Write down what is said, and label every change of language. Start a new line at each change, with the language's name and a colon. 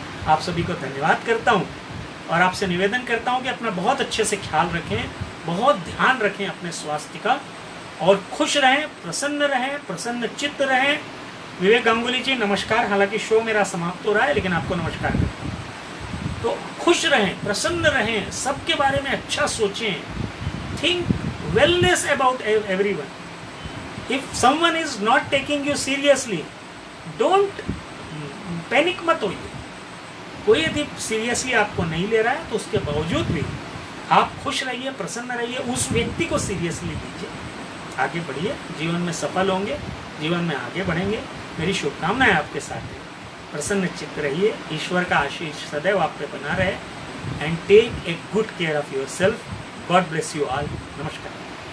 Hindi: आप सभी को धन्यवाद करता हूँ और आपसे निवेदन करता हूँ कि अपना बहुत अच्छे से ख्याल रखें, बहुत ध्यान रखें अपने स्वास्थ्य का, और खुश रहें, प्रसन्न रहें, प्रसन्न चित्त रहें। विवेक गांगुली जी नमस्कार। हालांकि शो मेरा समाप्त हो रहा है, लेकिन आपको नमस्कार करता हूँ। तो खुश रहें, प्रसन्न रहें, सबके बारे में अच्छा सोचें।
English: Think wellness about everyone. If someone is not taking you seriously, don't panic
Hindi: मत होइए। कोई यदि सीरियसली आपको नहीं ले रहा है तो उसके बावजूद भी आप खुश रहिए, प्रसन्न रहिए, उस व्यक्ति को सीरियसली लीजिए, आगे बढ़िए, जीवन में सफल होंगे, जीवन में आगे बढ़ेंगे। मेरी शुभकामनाएं आपके साथ है। प्रसन्न चित्त रहिए, ईश्वर का आशीष सदैव आप पे बना रहे,
English: And take a good care of yourself. God bless you all.
Hindi: नमस्कार।